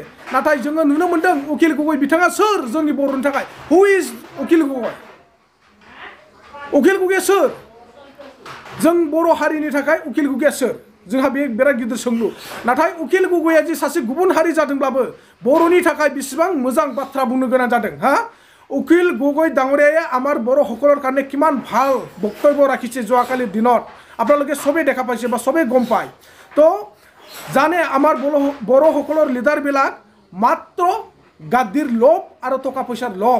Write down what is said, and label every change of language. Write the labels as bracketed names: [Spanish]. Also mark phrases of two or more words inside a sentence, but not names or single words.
[Bodo] नाथाय जोङो नुनो मोन्दों उकिल गगৈ बिथाङा सोर जोंनि बर'नि थाखाय? [English] who is [Bodo] उकिल गगৈ? उकिल गगैया सोर? जों बर' हारिनि थाखाय उकिल गगैया सोर? जोंहा बे बिराद गिदिर सोंलु। नाथाय उकिल गगैया जे सासे गुबुन हारि जादोंब्लाबो बर'नि थाखाय बेसेबां मोजां बाथ्रा बुंनो गोनां जादों हा? [Assamese] উকিল গগৈ ডাঙৰীয়াই আমাৰ বড়োসকলৰ কাৰণে কিমান ভাল বক্তব্য ৰাখিছে যোৱাকালিৰ দিনত আপোনালোকে সবেই দেখা পাইছে বা সবেই গম পায়। তো জানে আমাৰ বড়োসকলৰ লিডাৰবিলাক মাত্ৰ গাদ্দিৰ লোভ আৰু টকা পইচাৰ লোভ।